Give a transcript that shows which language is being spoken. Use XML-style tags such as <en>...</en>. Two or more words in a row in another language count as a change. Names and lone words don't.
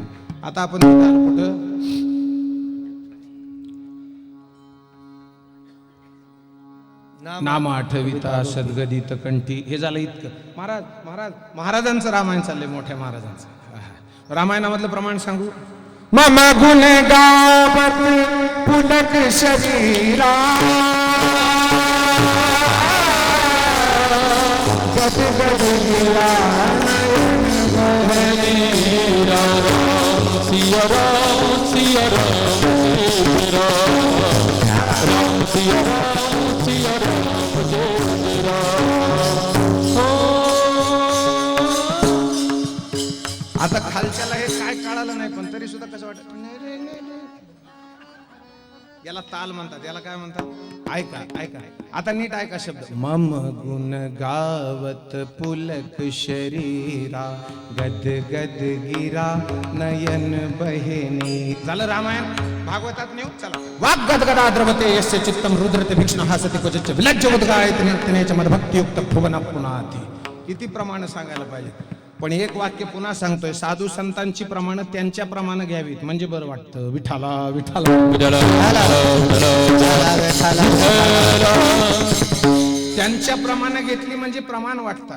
<mr>आता आपण कुठं नाम आठविता सद्गदित कंठी. हे झालं इतकं. महाराज महाराज महाराजांचं रामायण चाललंय. मोठ्या महाराजांचं रामायणामधलं प्रमाण सांगू.</mr> <awa>मम गुण गावत पुलक शरीरा सिया राम सिया राम राम सिया राम सिया राम जय</awa> <mr>आता खालच्याला हे काय कळालं नाही पण तरी सुद्धा कसं वाटत. याला ताल म्हणतात. याला काय म्हणतात. ऐका ऐका. आता नीट ऐका शब्द.</mr> <awa>मम गुण गावत पुलक शरीरा गद गद गिरा नयन बहिनी.</awa> <mr>झालं रामायण. भागवतात नेऊ. चला.</mr> <sa>वाग गदगदा द्रवते यस्य चित्तम रुद्रते भीक्ष्ण हासते क्वचित विलज्ज उद्गायते निर्तनेच मद भक्तियुक्त भुवन पुनाती.</sa> <mr>किती प्रमाण सांगायला पाहिजे. पण एक वाक्य पुन्हा सांगतोय. साधू संतांची प्रमाण त्यांच्या प्रमाणे घ्यावीत म्हणजे बरं वाटतं. विठाला विठाला. त्यांच्या प्रमाणे घेतली म्हणजे प्रमाण वाटतात.</mr>